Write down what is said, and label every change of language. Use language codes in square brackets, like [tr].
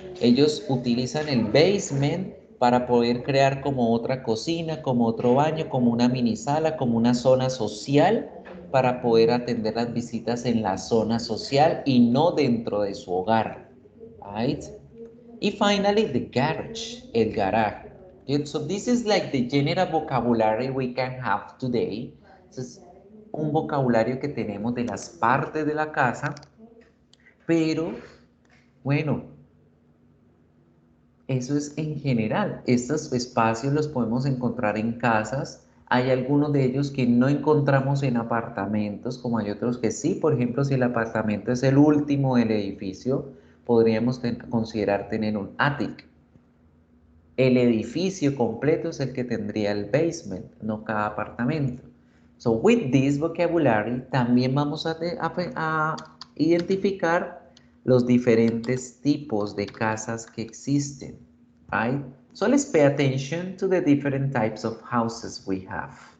[es] Ellos utilizan el basement para poder crear como otra cocina, como otro baño, como una mini sala, como una zona social para poder atender las visitas en la zona social y no dentro de su hogar. [en] Right? Y finally, the garage, el garaje. Okay, so this is like the general vocabulary we can have today. [es] Es un vocabulario que tenemos de las partes de la casa, pero bueno, eso es en general. Estos espacios los podemos encontrar en casas. Hay algunos de ellos que no encontramos en apartamentos, como hay otros que sí. Por ejemplo, si el apartamento es el último del edificio, podríamos considerar tener un attic. El edificio completo es el que tendría el basement, no cada apartamento. [en] So, with this vocabulary, [es] también vamos a identificar los diferentes tipos de casas que existen. [en] Right? So, let's pay attention to the different types of houses we have.